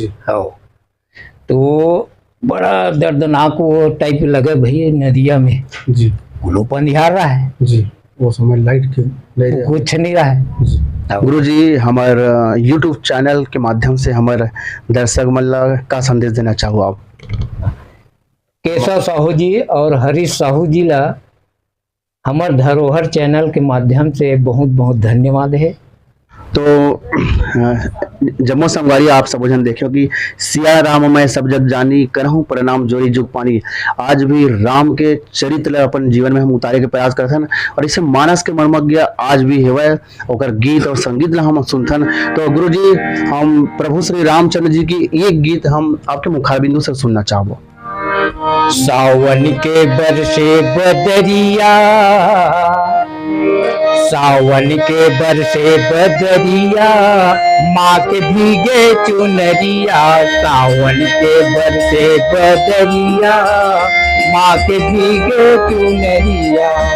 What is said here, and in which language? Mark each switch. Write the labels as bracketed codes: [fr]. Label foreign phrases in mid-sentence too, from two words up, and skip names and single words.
[hne] हाँ तो बड़ा दर्दनाक वो टाइप लगे भैया नदिया में जी गुलो पंधियार रहा है, जी वो समय लाइट के कुछ नहीं रहा है। जी गुरु जी हमारे YouTube चैनल के माध्यम से हमारे दर्शक मतलब का संदेश देना चाहो आप। केशव साहू जी और हरीश साहू जी ला हमार धरोहर चैनल के माध्यम से बहुत बहुत धन्यवाद है। तो जम्मो संगवारी आप सब जन देखियो कि [awa] सिया राम मैं सब जग जानी करहूं प्रणाम जोरी जुग पानी। [hne] आज भी राम के चरित्र अपन जीवन में हम उतारे के प्रयास करथन और इसे मानस के मर्मज्ञ आज भी हेवै ओकर गीत और संगीत ला हम सुनथन। तो गुरु जी हम प्रभु श्री रामचंद्र जी की एक गीत हम आपके मुखारबिंदु से सुनना चाहबो। सावन के बरसे बदरिया, सावन के बरसे बदरिया, माँ के भीगे चुनरिया, सावन के बरसे बदरिया, माँ के भीगे चुनरिया,